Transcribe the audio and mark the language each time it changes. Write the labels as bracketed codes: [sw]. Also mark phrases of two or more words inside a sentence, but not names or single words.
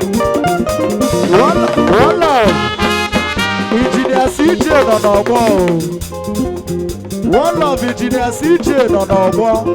[en] One, one love. Engineer C J [ig] nọ n'ọgbọ o. [en] One love, Engineer C J [ig] nọ n'ọgbọ.